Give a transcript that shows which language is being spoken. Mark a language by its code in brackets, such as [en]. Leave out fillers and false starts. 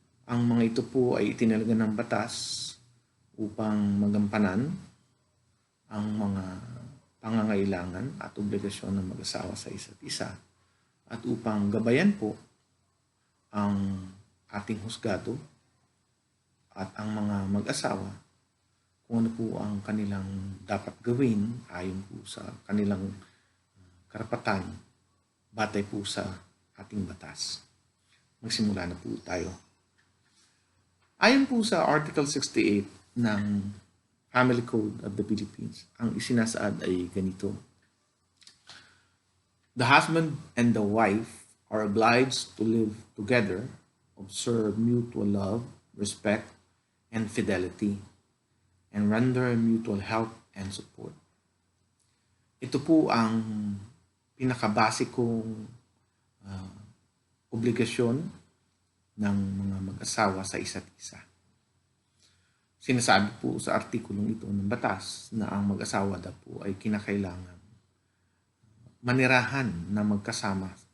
[tl] Ang mga ito po ay itinalaga ng batas upang magampanan ang mga pangangailangan at obligasyon ng mag-asawa sa isa't isa at upang gabayan po ang ating husgado at ang mga mag-asawa kung ano po ang kanilang dapat gawin ayon po sa kanilang karapatan batay po sa ating batas. Magsimula na po tayo. Ayon po sa Article 68 ng Family Code of the Philippines, ang isinasaad ay ganito: [en] The husband and the wife are obliged to live together, observe mutual love, respect, and fidelity, and render mutual help and support. [tl] Ito po ang pinakabasikong obligasyon ng mga mag-asawa sa isa't isa. Sinasabi po sa artikulong ito ng batas na ang mag-asawa daw po ay kinakailangan manirahan na magkasama.